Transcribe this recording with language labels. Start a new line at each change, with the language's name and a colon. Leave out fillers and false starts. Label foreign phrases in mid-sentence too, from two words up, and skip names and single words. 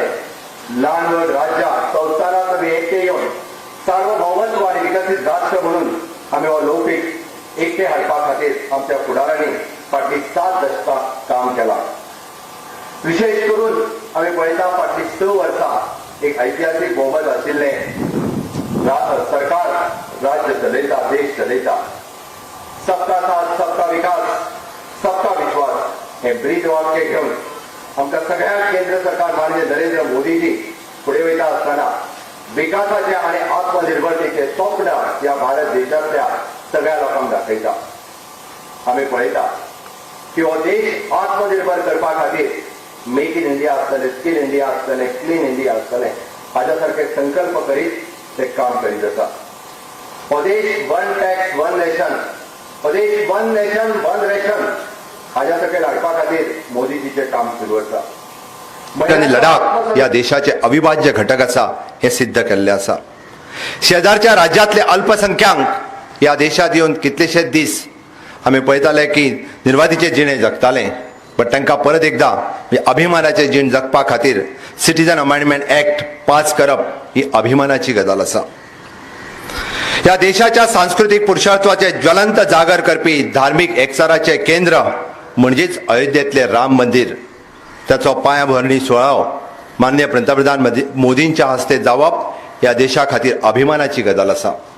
Konkani: ल्हान व्हड राज्यां संस्थानांत आमी एकटे येवन सार्वभौमत्व आनी विकसीत राष्ट्र म्हणून आमी हो लौकीक एकटे हाडपा खातीर आमच्या फुडाऱ्यांनी फाटली 7 दशकां काम केलां. विशेष करून आमी पळयता फाटली 6 वर्सां एक ऐतिहासीक बहुमत आशिल्लें सरकार राज्य चलयता, देश चलयता.
Hindi: सबका साथ, सबका विकास, सबका विश्वास
Konkani: हे ब्रीद वाक्य घेवन आमकां सगळ्या केंद्र सरकार माननीय नरेंद्र मोदीजी फुडें वयता आसतना विकासाचे आनी आत्मनिर्भरतेचे स्वप्न ह्या भारत देशांतल्या सगळ्या लोकांक दाखयता. आमी पळयता की हो देश आत्मनिर्भर करपा खातीर मेक इन इंडिया आसतलें, स्किल इंडिया आसतलें, क्लीन इंडिया आसतलें, हाज्या सारखे संकल्प करीत ते काम करीत आसा. हो देश
English: one tax one nation,
Konkani: हो देश
English: one nation one ration
Konkani: हाज्या सकयल हाडपा खातीर मोदीजीचे काम सुरू आसा. आणि लडाख या देशाचे अविभाज्य घटक असा हे सिद्ध केल्ले असा. शेजारच्या राज्यातले अल्पसंख्याक या देशात येऊन कितलेशेच दीस आम्ही पळयताले की निर्वाधीचे जिणे जगताले, पण तांकां परत एकदा अभिमानाचे जीण जगपा खातीर सिटीजन अमेंडमेंट ऍक्ट पास करप ही अभिमानाची गजाल आसा. या देशाच्या सांस्कृतिक पुरुषार्थाचे ज्वलंत जागर करपी धार्मिक एकचाराचे केंद्र म्हणजेच अयोध्येतले राम मंदिर, त्याचो पायाभरणी सुवाळो माननीय पंतप्रधान मोदींच्या हस्ते जावप या देशा खातीर अभिमानाची गजाल आसा.